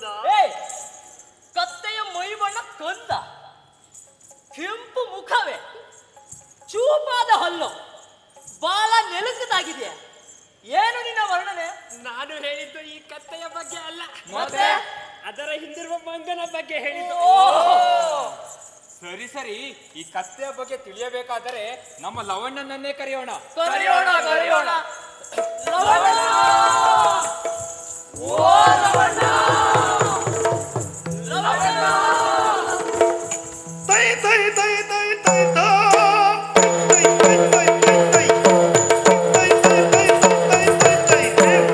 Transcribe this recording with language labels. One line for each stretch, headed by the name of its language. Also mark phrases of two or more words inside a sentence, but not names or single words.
Kannada: ಕತ್ತೆಯ ಮೈ ಬಣ್ಣ ಕಂದ, ಕೆಂಪು ಮುಖವೇ, ಚೂಪಾದ ಹಲ್ಲು, ಬಾಲ ನೆಲಕದಾಗಿದೆ. ಏನು ನಿನ್ನ ವರ್ಣನೆ? ನಾನು ಹೇಳಿದ್ದು ಈ ಕತ್ತೆಯ ಬಗ್ಗೆ ಅಲ್ಲ, ಮತ್ತೆ ಅದರ ಹಿಂದಿರುವ ಮಂಗನ ಬಗ್ಗೆ ಹೇಳಿದ್ದು. ಸರಿ ಸರಿ, ಈ ಕತ್ತೆಯ ಬಗ್ಗೆ ತಿಳಿಯಬೇಕಾದರೆ ನಮ್ಮ ಲವಣ್ಣನನ್ನೇ ಕರೆಯೋಣ. ಕರೆಯೋಣ ಕರೆಯೋಣ. ಲವಣ್ಣ! ಓ ಲವಣ್ಣ! ಲವಣ್ಣ! ತೈ ತೈ ತೈ ತೈ ತೈ ತಾ. ತೈ ತೈ ತೈ ತೈ ತೈ. ತೈ ತೈ ತೈ ತೈ ತೈ ತೈ ತೈ.